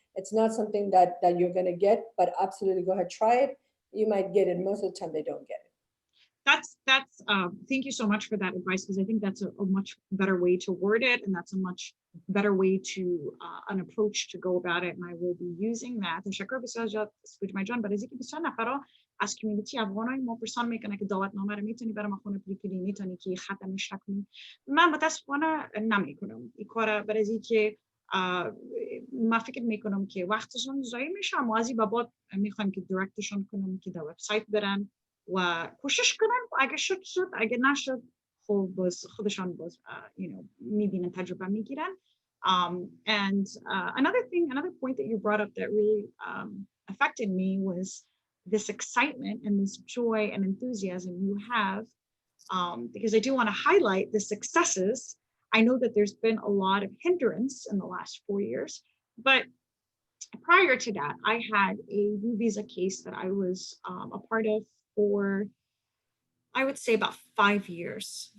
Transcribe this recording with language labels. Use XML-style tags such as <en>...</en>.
<en>It's not something that you're going to get, but absolutely go ahead, try it. You might get it. Most of the time they don't get it. That's thank you so much for that advice, because I think that's a much better way to word it, and that's a much better way to an approach to go about it, and I will be using that.</en> <fa>تشکر بسیار زیاد سپوجمای جان. برای اینکه بسیار نفرا از کمیونیتی افغانای ما پرسان میکنه که دعوتنامه رو میتونی برام خونه پلیکلی، میتونی که ختم اشتراک کنی. من متاسفانه نمیکنم این کارا، برای اینکه ما فکر میکنم که وقتشون ضایع میشه. ما از این بابت میخوایم که دایرکتشون کنم که در وبسایت برن و کوشش کنن، و اگه شد اگه نشد خب باز خودشان باز میبینن، تجربه میگیرن.</fa> <en>And another point that you brought up that really affected me was this excitement and this joy and enthusiasm you have, because I do want to highlight the successes. I know that there's been a lot of hindrance in the last 4 years, but prior to that, I had a U visa case that I was a part of for, I would say, about 5 years.</en>